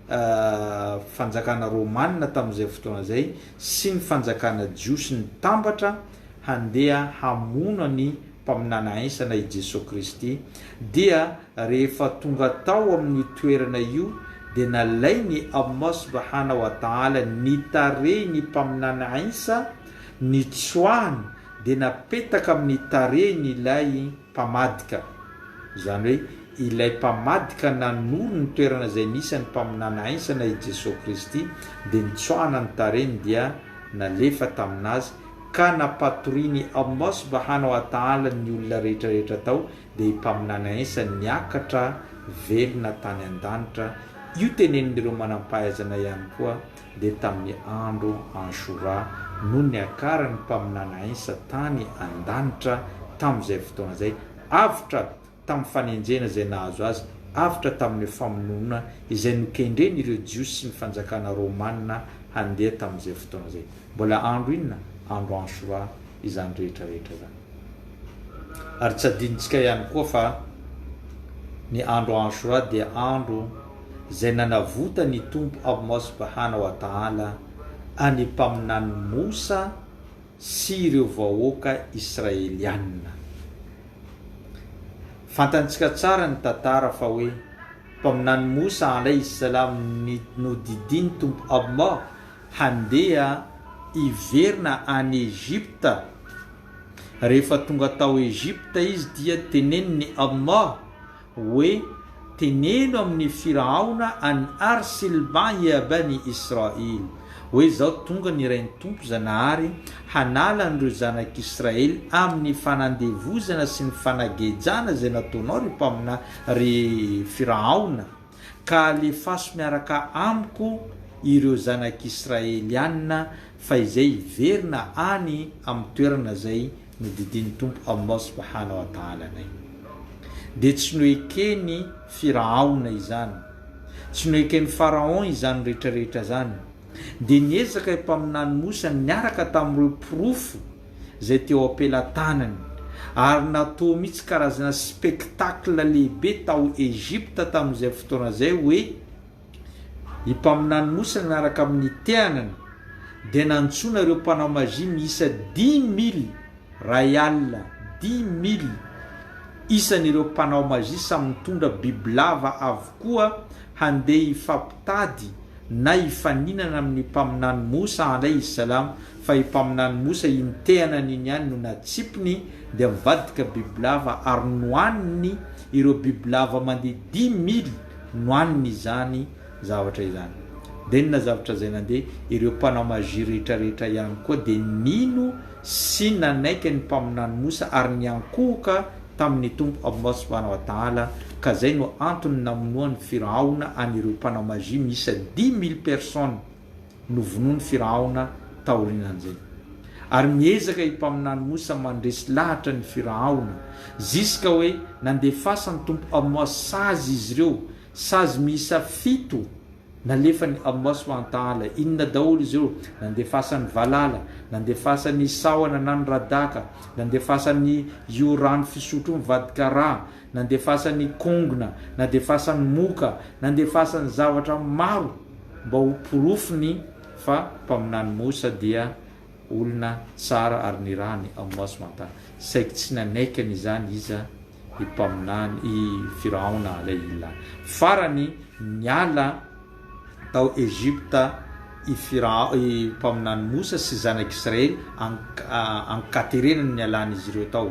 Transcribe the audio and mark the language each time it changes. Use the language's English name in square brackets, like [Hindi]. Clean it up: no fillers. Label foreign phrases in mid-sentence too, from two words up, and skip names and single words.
[Malagasy] fanjakana romanina tamin'izay fotoana zay sy ny fanjakana jiosy ny tambatra handeha hamono ny mpaminana Isa na i Jesosy Kristy. Dia rehefa tonga tao amin'ny toerana io dia nalainy [Arabic] الله سبحانه وتعالى [Malagasy] nitare ny mpaminana Isa, nitsoahany dia napetaka amin'ny tareny ilay mpamadika. Zany hoe ilay mpamadika nanoro ny toerana zay nisy ny mpaminana Isa na i Jesosy Kristy dia nitsoahana ny tareny dia nalefa taminazy. Ka napatoriny [Arabic] الله سبحانه وتعالى [Malagasy] ny olona rehetrarehetra tao dia mpaminana Isa niakatra velona tany an-danitra. Io tenenin'ireo manam-pahaizana ihany koa dia tamin'ny andro Ashura no niakaran'ny mpaminana Isa tany an-danitra tamin'izay fotoana zay, avitra tamin'ny fanenjena zay nahazo azy, avitra tamin'ny famonoana izay nokendreny ireo jiosy sy ny fanjakana romanina handeha tamin'izay fotoana zay. Mbola andro inona? Andro Ashura izany rehetrarehetra zany. Ary tsy adinitsika ihany koa fa ny andro Ashura dia andro zay nanavota ny tompo [Arabic] الله سبحانه وتعالى [Malagasy] any mpaminany Musa sy ireo vahoaka Israelianina. Fantantsika tsara ny tantara fa hoe mpaminany Musa [Arabic] عليه السلام [Malagasy] nodidiny tompo Allah handeha iverina any Egypta. Rehefa tonga tao Egypta izy dia teneniny Allah hoe teneno amin'ny Firaona [Arabic] أن أرسل معي بني إسرائيل, [Malagasy] hoe zao tonga ny rain'ny tompo Zanahary hanala an'ireo zanak'Israely amin'ny fanandevozana sy ny fanagejana zay nataonao ry Firaona, ka alefaso miaraka amiko ireo zanak'Israelianina fa izay iverina any amin'ny toerana zay nodidiny tompo [Arabic] الله سبحانه وتعالى [Malagasy] nay. Dia tsy noekeny Firaona izany, tsy noekeny Pharaon izany rehetrarehetra zany. Dia niezaka mpaminany Musa niaraka tamin'ireo pirofo zay teo ampelantanany, ary natao mihitsy karazana spektakla lehibe tao Egypta tamin'izay fotoana zay hoe impaminany Musa miaraka amin'ny teanany dia nantsona ireo mpanao magia miisa 10,000 rayal, 10,000 isan'ireo mpanao magia samy mitondra bibilava avokoa handeha hifampitady na hifaninana amin'ny mpaminany Musa [Arabic] عليه السلام [Malagasy] fa impaminany Mosa intehana n'iny ihany no natsipiny dia mivadika bibilava ary nohaniny ireo bibilava mandeha 10,000 nohaniny izany zavatra izany. Dia na zavatra zay nandeha ireo mpanao magia rehetrarehetra ihany koa dia nino sy nanaiky ny mpaminany Mosa ary niankohoka tamin'ny tompo [Arabic] الله سبحانه وتعالى, [Malagasy] ka zay no antony namonoan'ny Firaona anireo mpanao magia misa 10,000 personnes no vonoany Firaona taorinan'izay. Ary miezaka impaminany Mosa mandresy lahatra ny Firaona ziska hoe nandefasa ny tompo Allah sazy izy ireo, sazy miisa 7 nalefany [Arabic] الله سبحانه وتعالى. [Malagasy] Inona daholo izy ireo? Nandefasany valala, nandefasany sawana na ny radaka, nandefasany io rano fisotro mivadika rà, nandefasany kongona, nandefasany moka, nandefasany zavatra maro mba ho porofony fa mpaminany Mosa dia olona tsara ary nirahany [Arabic] الله سبحانه وتعالى. [Malagasy] Saika tsy nanaikany izany iza impaminany i Firaona alayhi. Farany niala tao Egypta i mpaminany Mosa sy zanak'Israely ankaterenany nialany izy ireo tao.